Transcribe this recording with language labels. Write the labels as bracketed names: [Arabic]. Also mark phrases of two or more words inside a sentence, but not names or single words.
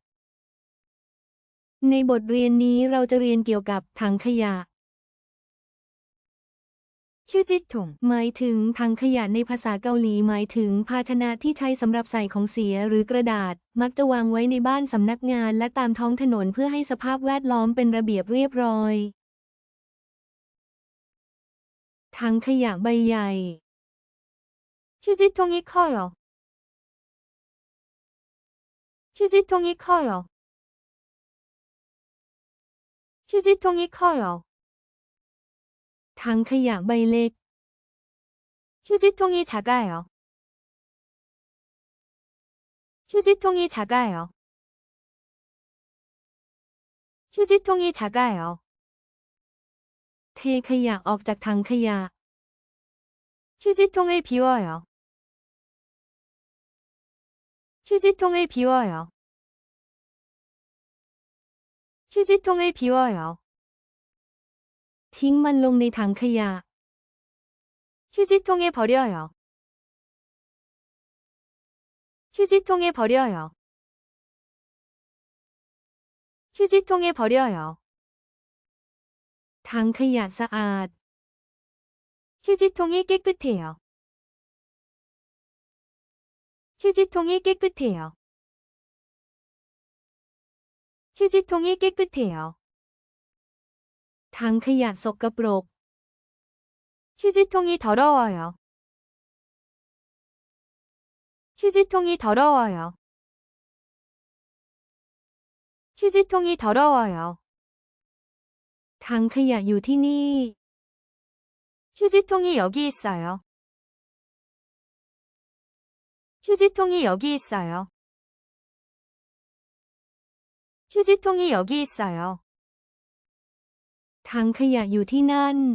[Thai] ในบทเรียนนี้เราจะเรียนเกี่ยวกับถังขยะ [Korean] 휴지통, [Thai] หมายถึงถังขยะในภาษาเกาหลีหมายถึงภาชนะที่ใช้สำหรับใส่ของเสียหรือกระดาษ มักจะวางไว้ในบ้านสำนักงานและตามท้องถนนเพื่อให้สภาพแวดล้อมเป็นระเบียบเรียบร้อย ถังขยะใบใหญ่ [Korean] 휴지통이 커요. 휴지통이 커요. 휴지통이 커요. [Thai] ถังขยะใบเล็ก [Korean] 휴지통이 작아요. 휴지통이 작아요. 휴지통이 작아요. [Thai] เทขยะออกจากถังขยะ [Korean] 휴지통을 비워요. 휴지통을 비워요. 휴지통을 비워요. [Thai] ทิ้งมันลงในถังขยะ [Korean] 휴지통에 버려요. 휴지통에 버려요. 휴지통에 버려요. [Thai] ถังขยะสะอาด [Korean] 휴지통이 깨끗해요. 휴지통이 깨끗해요. 휴지통이 깨끗해요. [Thai] ถังขยะสกปรก [Korean] 휴지통이 더러워요. 휴지통이 더러워요. 휴지통이 더러워요. [Thai] ถังขยะอยู่ที่นี่ [Korean] 휴지통이 여기 있어요. 휴지통이 여기 있어요. 휴지통이 여기 있어요. [Thai] ถังขยะอยู่ที่นั่น